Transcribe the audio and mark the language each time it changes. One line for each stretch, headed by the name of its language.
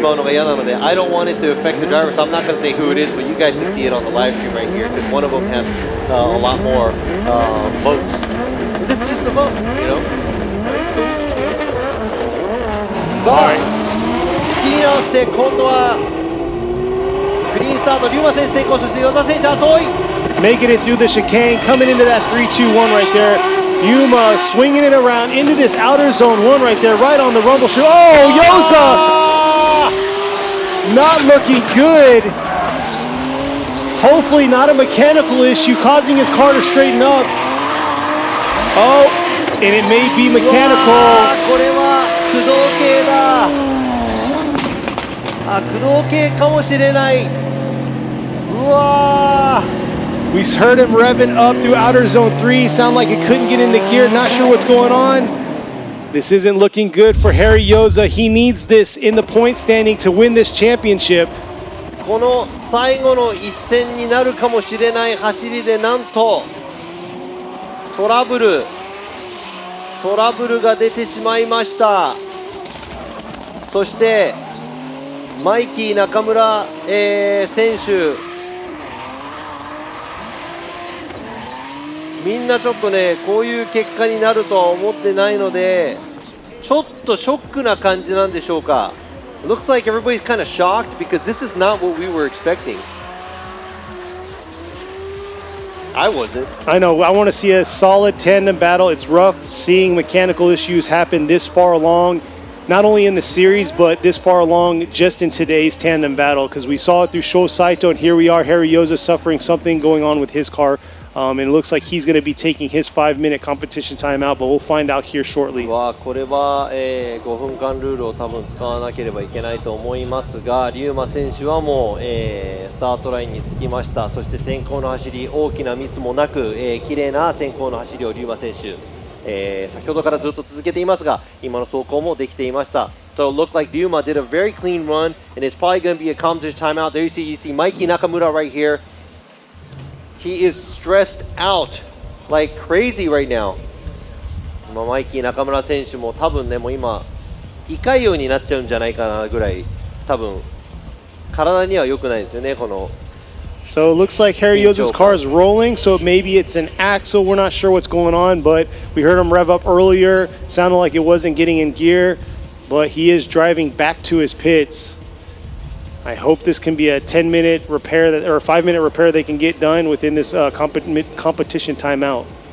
Japanese: まうのが嫌なので、
English: I don't want it to affect the driver, so I'm not going to say who it is, but you guys can see it on the live stream right here, because one of them has a lot more votes. And this is just a vote, you know?
Japanese: さあ、仕切り直して今度はクリーンスタート、龍馬選手成功、そして与田選手は遠い。
English: Making it through the chicane, coming into that 3-2-1 right there. Yuma swinging it around into this outer zone 1 right there, right on the rumble strip. Oh, Yoza! Not looking good. Hopefully not a mechanical issue causing his car to straighten up. Oh, and it may be mechanical.
Japanese: これは駆動系だ。駆動系かもしれない。うわー。
English: We heard him revving up through outer zone 3. Sound like it couldn't get into gear. Not sure what's going on. This isn't looking good for Harry Yoza. He needs this in the point standing to win this championship.
Japanese: この最後の一戦になるかもしれない走りで、なんとトラブルが出てしまいました。そしてマイキー中村、選手、みんなちょっとね、こういう結果になるとは思ってないので、ちょっとショックな感じなんでしょうか。
English: Looks like everybody's kind of shocked because this is not what we were expecting. I wasn't. I know. I want to see a solid tandem battle. It's rough seeing mechanical issues happen this far along, not only in the series, but this far along just in today's tandem battle, because we saw it through Sho Saito, and here we are, Harry Yoza suffering something going on with his car. And it looks like he's going to be taking his 5-minute competition timeout, but we'll find out here shortly.
Japanese: これは、5分間ルールを多分使わなければいけないと思いますが、リューマ選手はもう、スタートラインにつきました。そして先行の走り、大きなミスもなく、綺麗な先行の走りをリューマ選手、先ほどからずっと続けていますが、今の走行もできていました。
English: So it looked like Ryuma did a very clean run, and it's probably going to be a competition timeout. There you see Mikey Nakamura right here. He is stressed out like crazy right now.
Japanese: マイキー中村選手も多分ね、もう今胃潰瘍になっちゃうんじゃないかなぐらい、多分体には良くないですよね、この。
English: So it looks like Harry Yoza's car is rolling, so maybe it's an axle. We're not sure what's going on, but we heard him rev up earlier. Sounded like it wasn't getting in gear, but he is driving back to his pits. I hope this can be a 10-minute repair or a 5-minute repair they can get done within this competition timeout.